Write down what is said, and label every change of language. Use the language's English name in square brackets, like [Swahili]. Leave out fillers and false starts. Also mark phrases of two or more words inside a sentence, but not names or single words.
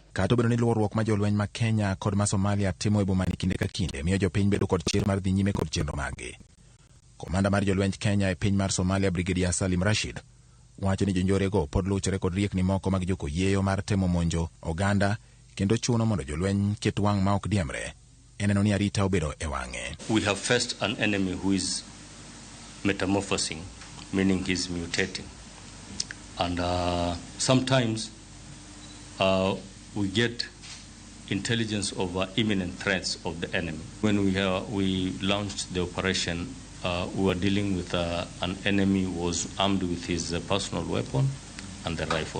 [Luo (Kenya and Tanzania)] Kata obedo ni luorruok ma jolweny ma Kenya kod ma Somalia timo e boma ni kinde ka kinde miyo jopiny bedo kod chir mar dhi nyime kod chenro maggi. Komanda mar jolwenj Kenya e piny mar Somalia Brigadier Salim Rashid wacho ni jonjorego pod luchore kod riekni moko mag jokoyeyo mar temo monjo oganda kendo chuno mondo jolweny ket wang' ma ok diemre eneno ni arita obedo e wang'e. [English] We have faced an enemy who is metamorphosing, meaning he's mutating. And sometimes we get intelligence of imminent threats of the enemy. When we launched the operation, we were dealing with an enemy who was armed with his personal weapon and the rifle.